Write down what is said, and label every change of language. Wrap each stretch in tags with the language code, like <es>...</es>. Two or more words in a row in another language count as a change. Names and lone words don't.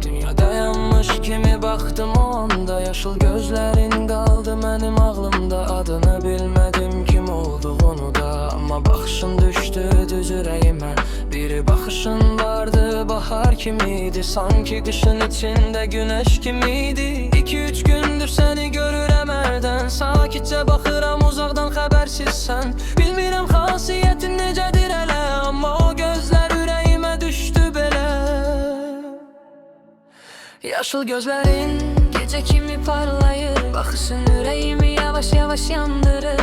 <tr>Dünya dayanmış kimi baktım o anda, yaşıl gözlerin kaldı benim ağlımda. Adını bilmedim kim olduğunu da, ama bakışın düştü düz yüreğime. Bir bakışın vardı bahar kimiydi, sanki kışın içinde güneş kimiydi.</tr> <az>2-3 gündür seni görürəm ərdən, sakitcə baxıram uzaqdan xəbərsiz sən. Bilmirəm xasiyyətin necədir hələ, amma o gözlər ürəyimə düşdü belə. Yaşıl gözlərin gecə kimi parlayır, baxışın ürəyimi yavaş yavaş yandırır.</az>